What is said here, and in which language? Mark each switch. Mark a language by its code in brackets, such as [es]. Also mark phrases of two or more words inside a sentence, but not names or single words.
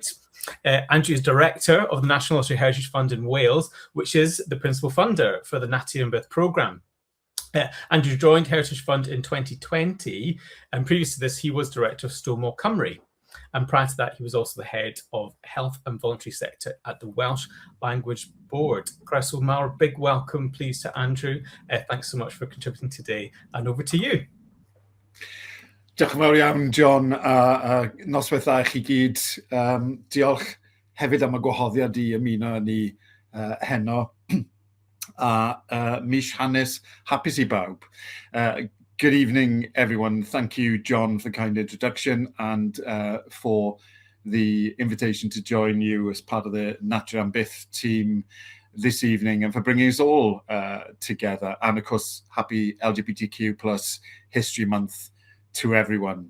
[en] Andrew is Director of the National Lottery Heritage Fund in Wales, which is the principal funder for the Natty and Bith programme. Andrew joined Heritage Fund in 2020, and previous to this, he was Director of Stonewall Cymru. And prior to that, he was also the head of health and voluntary sector at the Welsh Language Board. [cy] Croeso mawr, [en] big welcome, please, to Andrew. Thanks so much for contributing today, and over to you. [cy] Diolch yn fawr iawn, John, a noswaith dda i chi gyd. Diolch hefyd am y gwahoddiad i ymuno ni heno. A mis hanes hapus I bawb. [en] Good evening, everyone. Thank you, John, for the kind introduction and for the invitation to join you as part of the Natty and Bith team this evening, and for bringing us all together. And of course, happy LGBTQ+ History Month to everyone.